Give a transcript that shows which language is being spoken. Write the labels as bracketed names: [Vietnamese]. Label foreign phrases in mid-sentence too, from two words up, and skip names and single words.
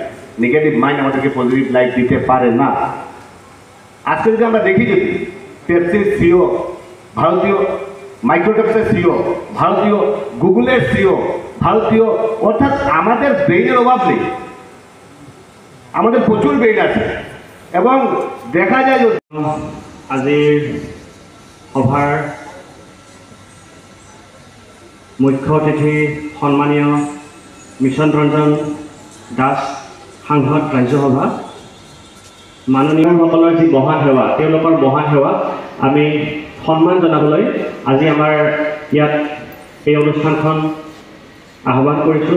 [English] negative mind [Bangla] আমাদেরকে [English] positive life [Bangla] দিতে পারে না। আজকে যদি আমরা দেখি, যদি পেপসির সিও, ভারতীয় মাইক্রোটেক্সের সিও, ভারতীয় গুগলের সিও, ভারতীয়, অর্থাৎ আমাদের ব্রেইনের অভাব নেই, আমাদের প্রচুর ব্রেইন আছে। এবং দেখা যায় যে [Assamese] আজিৰ সভাৰ মুখ্য অতিথি সন্মানীয় মিছন ৰঞ্জন দাস সাংসদ ৰাজ্যসভা, মাননীয়সকলৰ যি মহান সেৱা, তেওঁলোকৰ মহান সেৱা আমি সন্মান জনাবলৈ আজি আমাৰ ইয়াত এই অনুষ্ঠানখন আহ্বান কৰিছোঁ।